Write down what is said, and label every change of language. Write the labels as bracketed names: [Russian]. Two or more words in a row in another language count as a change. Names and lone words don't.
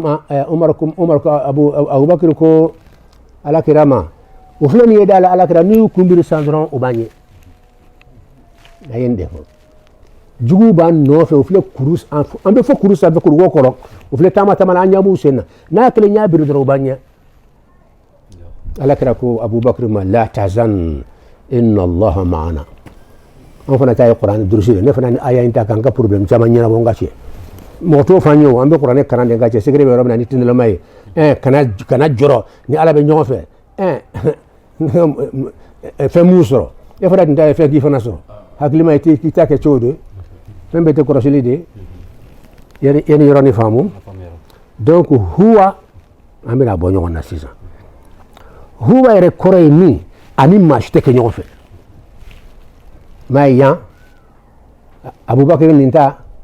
[Bambara] abubakar ko alakira ma o filɛ nin ye da la alakira n'i y'u kunbiri san dɔrɔn o b'an ye a ye nin de fɔ juguw b'an nɔfɛ o filɛ kuru an bɛ fɔ kuru sanfɛ kuru kɔrɔ o filɛ taama taama an ɲɛ b'u sen na n'a kelen y'a biri dɔrɔn o b'an ɲɛ alakira ko abubakar ma [Arabic] لا تحزن إن الله معنا [Bambara] an fana ta ye kuranɛ durusi de ne fana ni aya in ta k'an ka problème caman ɲɛnabɔ n ka cɛ mɔgɔ t'o f'an ye o an bɛ kuranɛ kalan de n ka cɛ secret bɛ yɔrɔ min na ni tindilama ye kana jɔrɔ ni ala bɛ ɲɔgɔn fɛ fɛn m'u sɔrɔ e fana tun ta ye fɛn k'i fana sɔrɔ hakilima k'i ta kɛ cogo de fɛn bɛɛ tɛ kɔlɔsili de ye ni yɔrɔ ni faamu donc huwa an bɛna bɔ ɲɔgɔn na sisan huwa yɛrɛ kɔrɔ ye min ani maa si tɛ kɛ ɲɔgɔn fɛ maa ye yan abubakar nin ta